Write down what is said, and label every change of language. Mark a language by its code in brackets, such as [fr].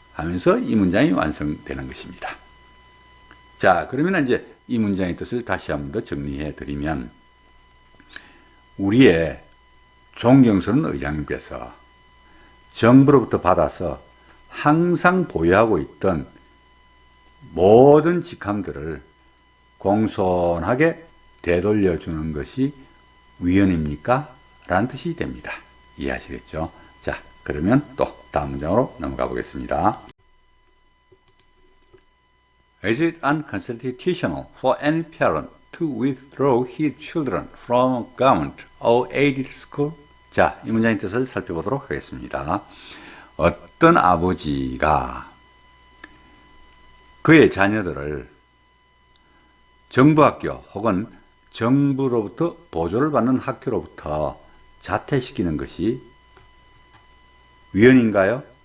[ko] 하면서 이 문장이 완성되는 것입니다. 자, 그러면 이제 이 문장의 뜻을 다시 한 번 더 정리해 드리면, 우리의 존경스러운 의장님께서 정부로부터 받아서 항상 보유하고 있던 모든 직함들을 공손하게 되돌려주는 것이 위헌입니까? 라는 뜻이 됩니다. 이해하시겠죠? 자, 그러면 또 다음 문장으로 넘어가 보겠습니다. [en] Is it unconstitutional for any parent to withdraw his children from a government or aided school? [ko] 자, 이 문장의 뜻을 살펴보도록 하겠습니다. 어떤 아버지가 그의 자녀들을 정부학교 혹은 정부로부터 보조를 받는 학교로부터 자퇴시키는 것이 위헌인가요?